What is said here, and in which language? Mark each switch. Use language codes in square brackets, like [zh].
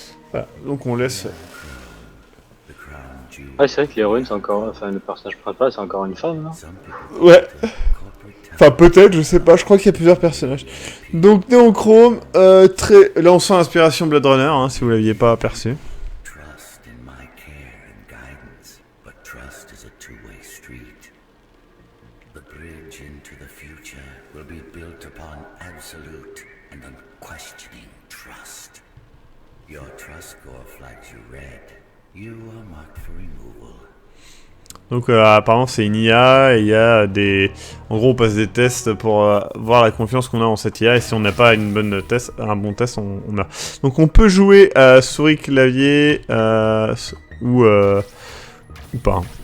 [fr] Voilà. Donc on laisse... Ah c'est vrai que l'héroïne c'est encore... Enfin le personnage principal c'est encore une femme là. Ouais. Enfin peut-être, je sais pas, je crois qu'il y a plusieurs personnages. Donc Neon Chrome, très... Là on sent l'inspiration Blade Runner, hein, si vous l'aviez pas aperçu. [en] Trust in my care and guidance, but trust is a two-way street. The bridge into the future will be built upon absolute and unquestioning trust. Your trust score flags you red. You are marked for removal. [fr] Donc apparemment c'est une IA et il y a des... En gros on passe des tests pour voir la confiance qu'on a en cette IA et si on n'a pas une bonne test, un bon test on meurt. Donc on peut jouer à souris clavier ou pas.